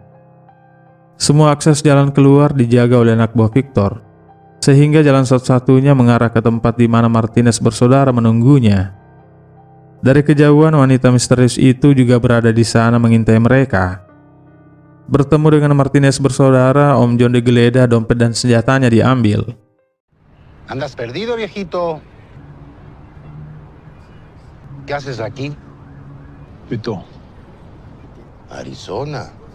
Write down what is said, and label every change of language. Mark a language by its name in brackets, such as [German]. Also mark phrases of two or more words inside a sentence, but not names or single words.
[Indonesian] Semua akses jalan keluar dijaga oleh anak buah Victor, sehingga jalan satu-satunya mengarah ke tempat di mana Martinez bersaudara menunggunya. Dari kejauhan, wanita misterius itu juga berada di sana mengintai mereka. Bertemu dengan Martinez bersaudara, Om John digeledah, dompet dan senjatanya diambil. [Spanish] ¿Andas perdido, viejito? ¿Qué haces aquí? Vito. Arizona.